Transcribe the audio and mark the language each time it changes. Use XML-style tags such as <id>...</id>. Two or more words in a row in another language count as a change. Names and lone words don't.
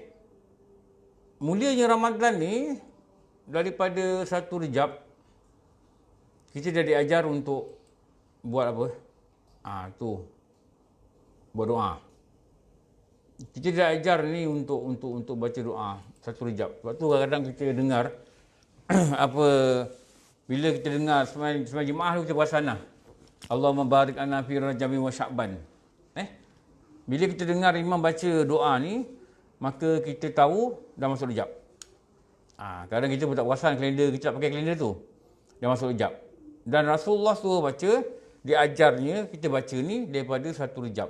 <ms>Mulianya Ramadan ni, daripada satu Rejab, kita dah diajar untuk buat apa? Buat doa. Kita dah ajar ni untuk baca doa satu Rejab. Sebab tu kadang-kadang kita dengar bila kita dengar semua jemaah kita bersanah.</ms> <ar>اللهم بارك لنا في رجب وشعبان.</ar> <ms>Bila kita dengar imam baca doa ni, maka kita tahu dah masuk Rejab. Kadang kita pun tak perasan kalender, kita tak pakai kalender tu. Dah masuk Rejab. Dan Rasulullah suruh baca, diajarnya kita baca ni daripada satu Rejab.</ms>